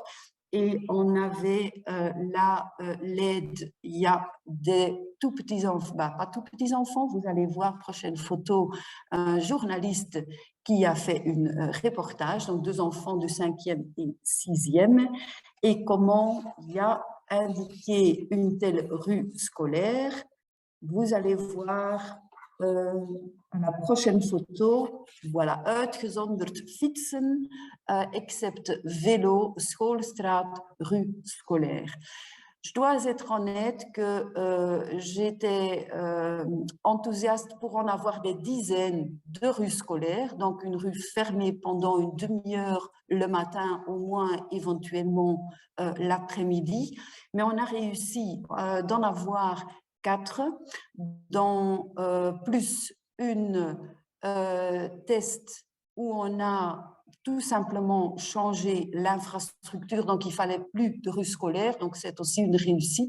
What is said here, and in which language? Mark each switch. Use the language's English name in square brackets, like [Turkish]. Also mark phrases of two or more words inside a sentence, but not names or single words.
[French] Et on avait là l'aide, il y a des tout petits enfants, pas tout petits enfants, vous allez voir, prochaine photo, un journaliste qui a fait un reportage, donc 2 enfants du 5e et 6e, et comment il y a indiqué une telle rue scolaire. Vous allez voir à la prochaine photo, voilà, [Dutch] uitgezonderd fietsen, [French] except vélo, schoolstraat, rue scolaire. Je dois être honnête que j'étais enthousiaste pour en avoir des dizaines de rues scolaires, donc une rue fermée pendant une demi-heure le matin, au moins éventuellement l'après-midi, mais on a réussi d'en avoir 4, dont plus une test où on a tout simplement changé l'infrastructure, donc il fallait plus de rue scolaire, donc c'est aussi une réussite.